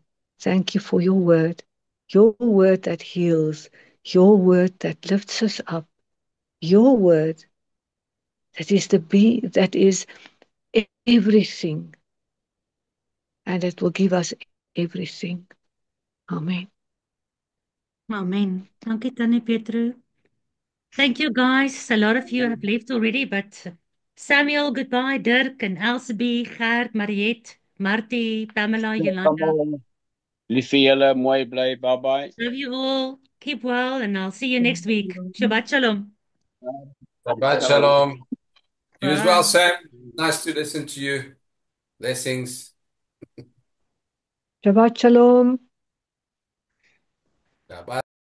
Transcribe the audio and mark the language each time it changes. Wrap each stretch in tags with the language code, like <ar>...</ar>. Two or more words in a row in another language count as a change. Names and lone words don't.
<en>Thank you for your word that heals, your word that lifts us up, your word that is everything, and it will give us everything. Amen.</en> <af>Amen. Dankie Tannie Petru.</af> <en>Thank you guys. A lot of you have left already, but Samuel, goodbye. Dirk and Elsabie, Gert, Mariette, Martie, Pamela, Yolanda.</en> <af>Lief vir julle, mooi bly,</af> <en>bye-bye. Love you all. Keep well, and I'll see you next week.</en> <he>Shabbat Shalom. Shabbat Shalom.</he> <en>You as well, Bye. Sam. Nice to listen to you. Blessings.</en> <he>Shabbat Shalom. Shabbat</he>